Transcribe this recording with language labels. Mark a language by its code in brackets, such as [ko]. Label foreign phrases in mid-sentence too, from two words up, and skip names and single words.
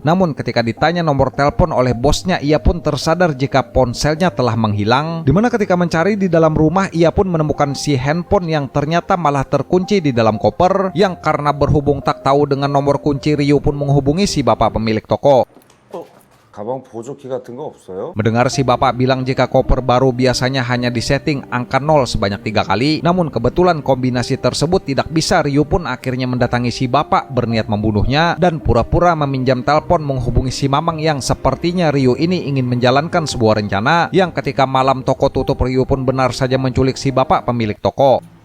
[id] Namun ketika ditanya nomor telepon oleh bosnya, ia pun tersadar jika ponselnya telah menghilang. Dimana ketika mencari di dalam rumah, ia pun menemukan si handphone yang ternyata malah terkunci di dalam koper, yang karena berhubung tak tahu dengan nomor kunci, Ryu pun menghubungi si bapak pemilik toko. [ko] 가방 보조키 같은 거 없어요? [id] Mendengar si bapak bilang jika koper baru biasanya hanya disetting angka 0 sebanyak 3 kali, namun kebetulan kombinasi tersebut tidak bisa, Ryu pun akhirnya mendatangi si bapak berniat membunuhnya dan pura-pura meminjam telepon menghubungi si Mamang, yang sepertinya Ryu ini ingin menjalankan sebuah rencana, yang ketika malam toko tutup, Ryu pun benar saja menculik si bapak pemilik toko.